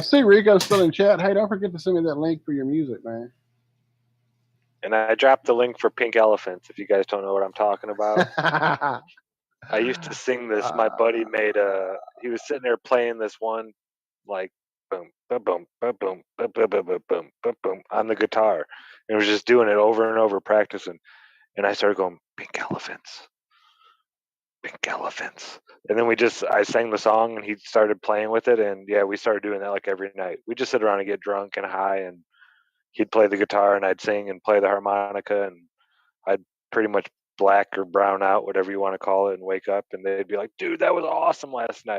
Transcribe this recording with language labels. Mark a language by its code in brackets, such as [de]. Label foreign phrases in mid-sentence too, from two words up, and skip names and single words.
[en] I see Rico still in chat. Hey, don't forget to send me that link for your music, man. And I dropped the link for Pink Elephants if you guys don't know what I'm talking about. I used to sing this. My buddy made he was sitting there playing this one like boom, ba boom, ba boom, ba ba ba ba boom, ba boom on the guitar, and was just doing it over and over, practicing. And I started going, pink elephants, and then I sang the song, and he started playing with it, and yeah, we started doing that like every night. We just sit around and get drunk and high, and he'd play the guitar, and I'd sing and play the harmonica, and I'd pretty much black or brown out, whatever you want to call it, and wake up, and they'd be like, dude, that was awesome last night.